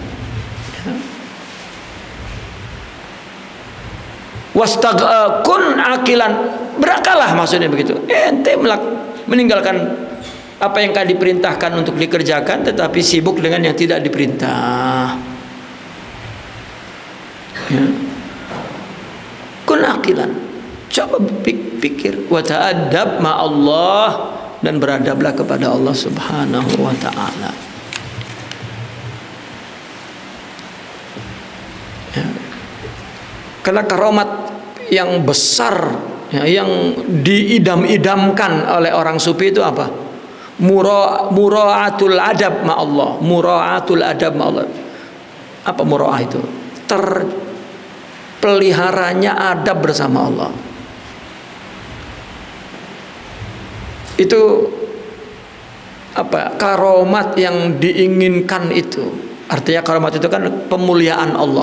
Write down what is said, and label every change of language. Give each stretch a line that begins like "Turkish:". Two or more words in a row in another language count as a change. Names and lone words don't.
Arabic: كن عاقلا,
Indonesian: berakalah maksudnya begitu. Ente meninggalkan apa yang kan diperintahkan untuk dikerjakan, tetapi sibuk dengan yang tidak diperintah. Ya.
Arabic: كن عاقلا,
Indonesian: coba pikir,
Arabic: وتأدب مع الله,
Indonesian: dan beradablah kepada Allah
Arabic: سبحانه وتعالى.
Indonesian: Ya. Karena karomat yang besar ya, yang diidam-idamkan oleh orang sufi itu apa?
Arabic: مراعاة الأدب مع الله. مراعاة الأدب مع الله.
Indonesian: Apa mura'ah itu? Terpeliharanya adab bersama Allah. Itu apa? Karomat yang diinginkan itu. Artinya karomat itu kan pemuliaan Allah.